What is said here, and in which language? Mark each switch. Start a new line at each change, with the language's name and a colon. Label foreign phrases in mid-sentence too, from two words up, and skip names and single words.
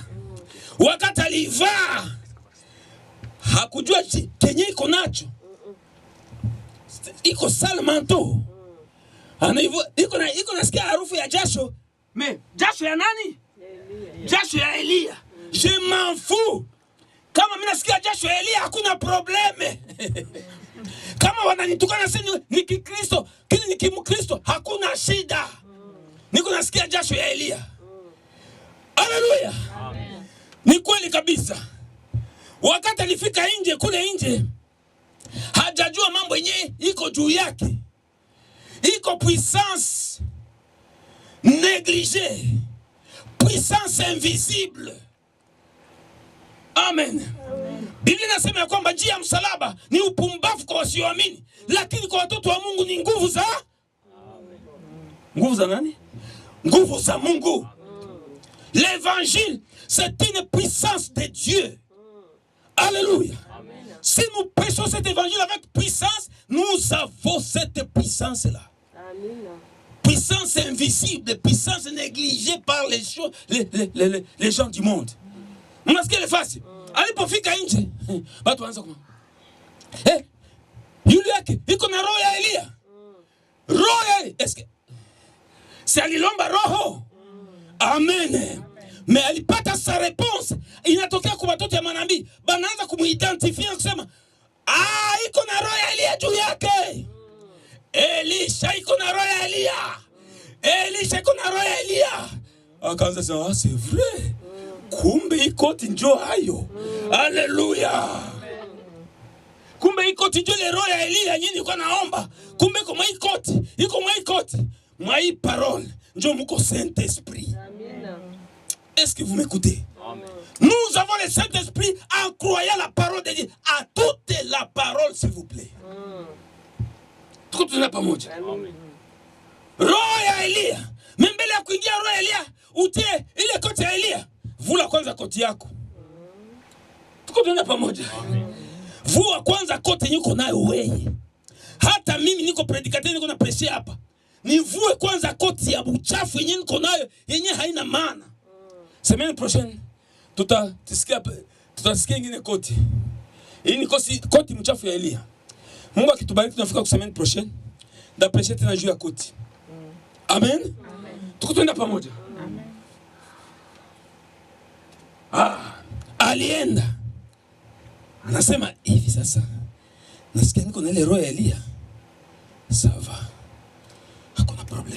Swahili: Wakati alivaa hakujua kenye iko nacho. Iko
French: sale manteau.
Swahili: Iko nasikia harufu ya jasho. Mais jasho ya nani? Jasho ya Elia.
French: Je m'en fous.
Swahili: Kama mimi nasikia jasho ya Elia hakuna probleme. Kama wananitukana sisi ni Kikristo, kile ni Kimkristo, hakuna shida. Niko nasikia jasho ya Elia. Haleluya. Amen. Ni kweli kabisa. Wakati alifika nje, kule nje, hajajua mambo yenyewe iko juu yake.
French: Iko puissance négligée, puissance invisible.
Swahili: Amen. Biblia inasema kwamba njia ya msalaba ni upumbavu kwa wasioamini, lakini kwa watoto wa Mungu ni nguvu za nguvu za nani? Nguvu za Mungu.
French: L'évangile, c'est une puissance de Dieu. Alléluia. Si nous prêchons cet évangile avec puissance, nous avons cette puissance-là. Puissance invisible, puissance négligée par les gens du monde.
Swahili: Mnasikia nafasi? Alipofika nje, watu waanza kuma. Yule yake iko na roho ya Elia. Roho ya Elia. Eske si alilomba roho? Amen. Mais alipata
French: sa réponse.
Swahili: Inatokea kwa watoto ya manabii. Banaanza kumuidentifier kusema, iko na roho ya Elia juu yake. Elisha iko na roho ya Elia. Elisha iko na roho ya Elia. Akaanza sema,
French: c'est vrai.
Swahili: Kumbe ikoti njo hayo. Haleluya. Kumbe ikoti njo le roho ya Elia nyinyi kwa naomba. Kumbe kwa ikoti, iko mwa ikoti. Mwa hii parole njo muko Saint-Esprit.
French: Est-ce que vous m'écoutez? Nous avons le Saint-Esprit en croyant la parole de Dieu. À toute la parole, s'il vous plaît.
Swahili: Tuko tuna pamoja. Roho ya Elia. Mbele ya kuingia roho ya Elia, utie ile koti ya Elia. Vula kwanza koti yako. Tuko tuna pamoja. Vua kwanza koti niko nayo wewe. Hata mimi niko predikateur, niko na prêcher hapa. Nivue kwanza koti ya uchafu yenyewe niko nayo, yenyewe haina maana.
French: Semaine prochaine
Swahili: tutasikia ingine koti. Hii ni koti mchafu ya Elia. Mungu akitubariki tunafika kwa
French: semaine prochaine.
Swahili: Ndaprêcher tena juu ya koti. Amen. Tuko twenda pamoja. Alienda. Anasema hivi sasa. Nasikia niko na ile roho ya Elia. Sawa. Hakuna problem.